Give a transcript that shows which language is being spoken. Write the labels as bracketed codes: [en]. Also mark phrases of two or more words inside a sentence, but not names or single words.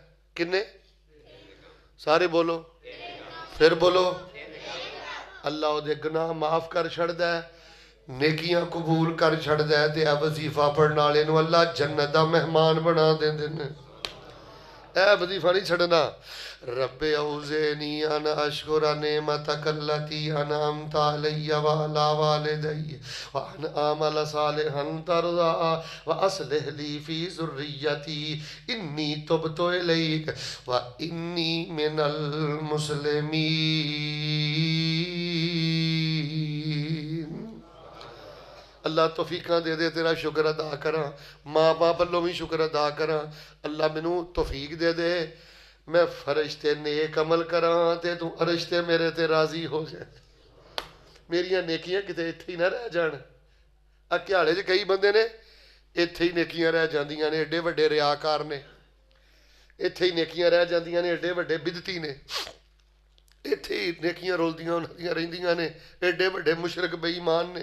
[pa] کنّے؟ سارے بولو، فیر بولو. اللہ اوہدے گناہ معاف کر چھڈدا ہے، نیکیاں قبول کر چھڈدا ہے، تے اے وظیفہ پڑھن والے نوں اللہ جنت دا مہمان بنا دیندے نے. اے وظیفہ نہیں چھڈنا. [ar] رب أوزعني أن أشكر نعمتك التي أنعمت علي وعلى والدي وأن أعمل صالحا ترضاه وأصلح لي في ذريتي إني تبت إليك وإني من المسلمين. [pa] اللہ توفیقاں دے دے، تیرا شکر ادا کراں، ماں باپ والوں بھی شکر ادا کراں. اللہ مینوں توفیق دے دے، میں فرش تے نیک عمل کراں تے توں عرش تے میرے تے راضی ہو جائے. میریاں نیکیاں کتے ایتھے ہی نہ رہ جان. گھیالے چ کئی بندے نے ایتھے ہی نیکیاں رہ جاندیاں نے، ایڈے وڈے ریاکار نے، ایتھے ہی نیکیاں رہ جاندیاں نے، ایڈے وڈے بدعتی نے، ایتھے ہی نیکیاں رلدیاں اوہناں رہندیاں نے، ایڈے وڈے مشرک بے ایمان نے.